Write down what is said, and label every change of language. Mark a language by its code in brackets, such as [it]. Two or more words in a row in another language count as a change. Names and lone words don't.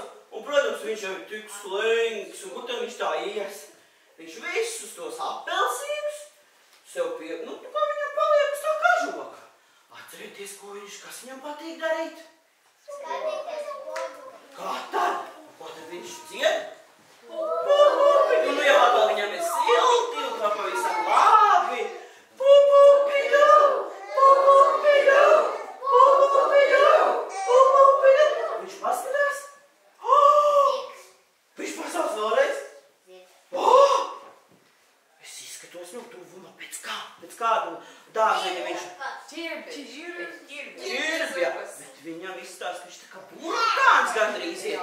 [lv] Un, protams, viņš jau ir tik slinks. Un kur tad viņš tā ies? Viņš visus tos apelsīnus sev pie... Nu, kā viņam paliek uz tā kažoka. Atcerieties, kas viņam patīk darīt? Kā tad? Ko tad viņš dzied? Pu-pu-pidu, nu jau atkal viņam ir silti un tā pavisam labi. Pu-pu-pidu, pu-pu-pidu, pu-pu-pidu, pu-pu-pidu. Viņš paskatās? Viņš pasauc vēlreiz? Es izskatos no tuvuma pēc kādu dārzeņa viņš... Ķirbja. Bet viņam izstāst, ka viņš tā kā burkāns gandrīz ir.